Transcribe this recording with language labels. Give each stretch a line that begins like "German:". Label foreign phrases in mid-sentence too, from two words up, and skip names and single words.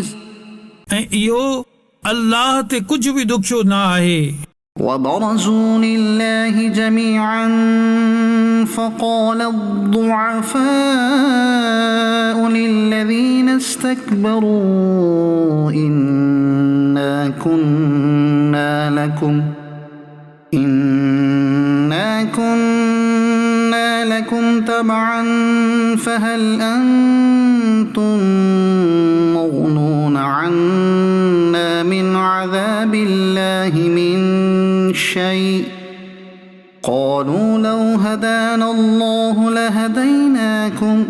Sindhi: ऐं इहो अल्लाह ते कुझु बि ॾुखियो न आहे
Arabic: وبرزوا لله جميعا فقال الضعفاء للذين استكبروا إنا كنا لكم تبعا فهل أنتم مغنون عنا من عذاب الله من شيء قالوا لو هدانا الله لهديناكم